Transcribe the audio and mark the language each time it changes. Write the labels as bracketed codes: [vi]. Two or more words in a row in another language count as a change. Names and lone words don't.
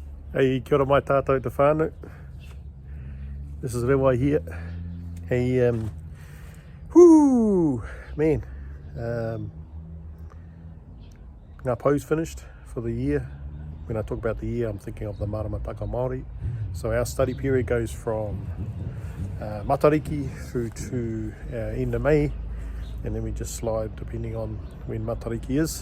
[mi] Hey, kia ora mai tātou te whānau. [en] This is Rewa here. Hey, man, [mi] ngā pau's [en] finished for the year. When I talk about the year, I'm thinking of the Maramataka Māori. So our study period goes from Matariki through to end of May, and then we just slide depending on when Matariki is.